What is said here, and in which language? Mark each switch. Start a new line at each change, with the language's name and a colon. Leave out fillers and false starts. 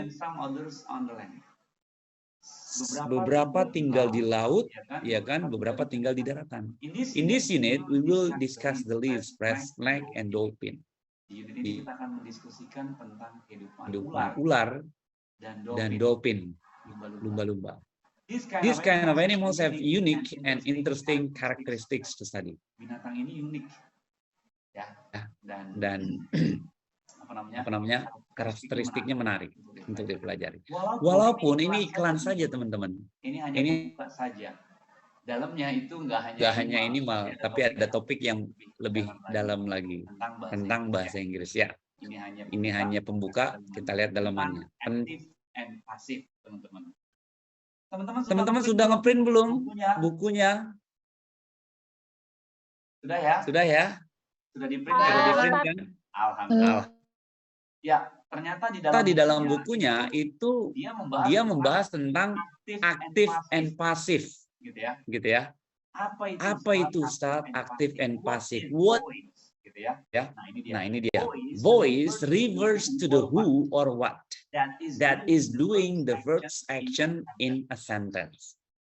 English: and some others on the land.
Indonesian: Beberapa tinggal di laut, ya kan? Beberapa tinggal di daratan.
English: In this unit, we will discuss the leaves, red snake, and dolphin.
Indonesian: Di unit ini kita akan mendiskusikan tentang kehidupan ular dan dolphin, lumba-lumba.
English: These kind of animals have unique and interesting characteristics to study.
Indonesian: Binatang ini unik, ya. Dan apa namanya? Karakteristiknya menarik untuk dipelajari. Walaupun ini iklan saja, teman-teman. Ini hanya buka saja. Dalamnya itu nggak hanya animal, tapi ada topik yang lebih dalam lagi tentang bahasa Inggris ya. Ini hanya pembuka, kita lihat dalamannya. Aktif and pasif, teman-teman. Teman-teman sudah ngeprint belum bukunya? Sudah ya? Sudah di-print kan? Alhamdulillah. Ya, ternyata di dalam bukunya itu dia membahas tentang aktif and pasif. Gitu ya. Apa itu Ustaz aktif and pasif? What? Gitu ya. Nah, ini dia.
English: Voice refers to the who or what that is doing the verb's action in a sentence.